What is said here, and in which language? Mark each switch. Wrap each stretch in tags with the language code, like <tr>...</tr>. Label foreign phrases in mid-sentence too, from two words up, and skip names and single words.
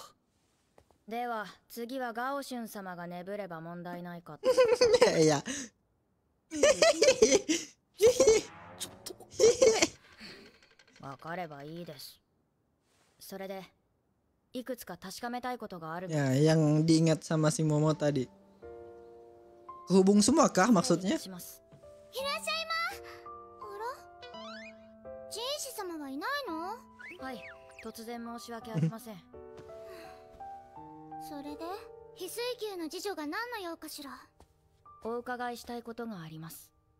<ja>では次はガオシュン様が眠れば問題ないかと。いや。ちょっとわかればいいです。それでいくつか確かめたいことがあるの。</ja> <id>Ya, yang diingat sama si Momo tadi. Kehubung semua kah maksudnya?</id> <ja>します。いらっしゃいま。あら、ジンシ様はいないの？はい、突然申し訳ありません。それで翡翠宮の次女が何の用かしら。お伺いしたいことがあります。</ja>